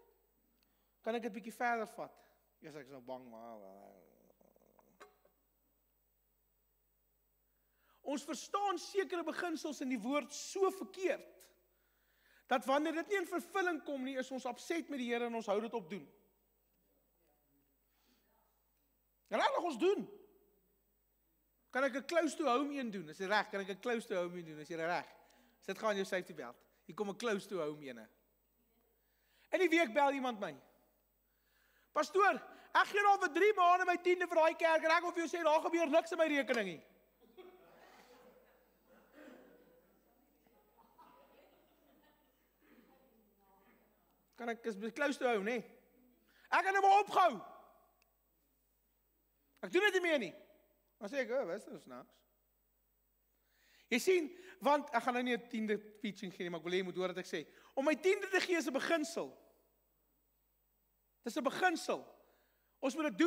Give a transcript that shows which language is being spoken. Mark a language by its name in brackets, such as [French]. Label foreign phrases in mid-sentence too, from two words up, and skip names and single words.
[Afrikaans] Kan ek dit bietjie verder vat? Eers ek is nou bang, maar ons verstaan sekere beginsels in die woord so verkeerd, dat wanneer dit nie in vervulling kom nie, is ons upset met die Here en ons hou dit op doen. En laat ons doen. Kan ek 'n [English] close to home [Afrikaans] een doen? Is dit reg? Kan ek 'n [English] close to home [Afrikaans] een doen? Is dit reg? Sit gaan jou [English] safety belt. [Afrikaans] Hier kom 'n [English] close to home [Afrikaans] ene. In die week bel iemand my. Pastoor, ek gee al vir 3 maande my 10de vir daai kerk en ek wil vir jou sê daar gebeur niks in my rekening nie. Kan ek is [English] close to home, [Afrikaans] nee? Ek kan hom opgehou. Ek doen dit nie meer nie. Dan sê ek, wat is dit snaaks? Jy sien, want ek gaan nou nie 'n 10de teaching gee nie, maar ek wil hê jy moet hoor wat ek sê. Om my 10de te gee is 'n beginsel. Dis 'n beginsel. Ons moet dit doen.